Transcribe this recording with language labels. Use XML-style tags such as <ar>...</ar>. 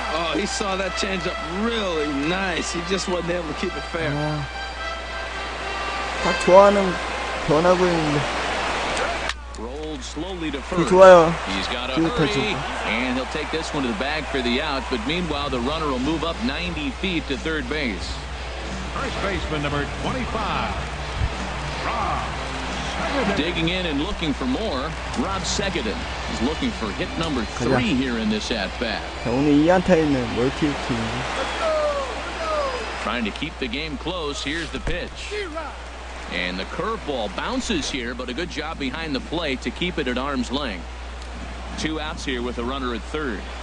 <en>Oh, he saw that changeup really nice. He just wasn't able to keep it fair.</en> <ko>다 좋아하는 변하고 있는데.</ko> <en>Rolled slowly to first.</en> <ko>좋아요.</ko> <en>He's got a hurry, and he'll take this one to the bag for the out. But meanwhile, the runner will move up 90 feet to third base. First baseman number 25. Digging in and looking for more, Rob Segedin is looking for hit number 3 here in this at-bat.</en> <ko>자, 오늘 2안타 있는 멀티히트.</ko> <en>Trying to keep the game close. Here's the pitch. And the curveball bounces here, but a good job behind the plate to keep it at arm's length. 2 outs here with a runner at third.</en>